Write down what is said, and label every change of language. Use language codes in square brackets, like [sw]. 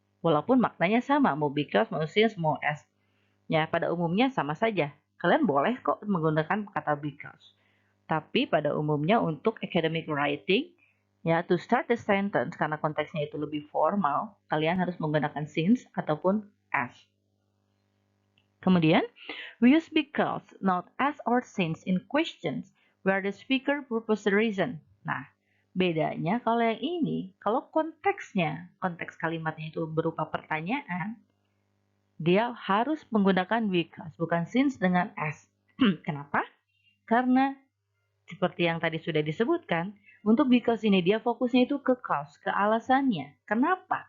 [id] Walaupun maknanya sama, mau because, mau since, mau as. Ya, pada umumnya sama saja. Kalian boleh kok menggunakan kata because. Tapi pada umumnya untuk academic writing, ya, [en] to start the sentence, [id] karena konteksnya itu lebih formal, kalian harus menggunakan since ataupun as. [en] Kemudian, we use because, not as or since in questions where the speaker proposes a reason. [id] Nah, bedanya kalau yang ini, kalau konteksnya, konteks kalimatnya itu berupa pertanyaan, dia harus menggunakan because, bukan since dengan as. Kenapa? Karena seperti yang tadi sudah disebutkan, untuk because ini dia fokusnya itu ke cause, ke alasannya. Kenapa?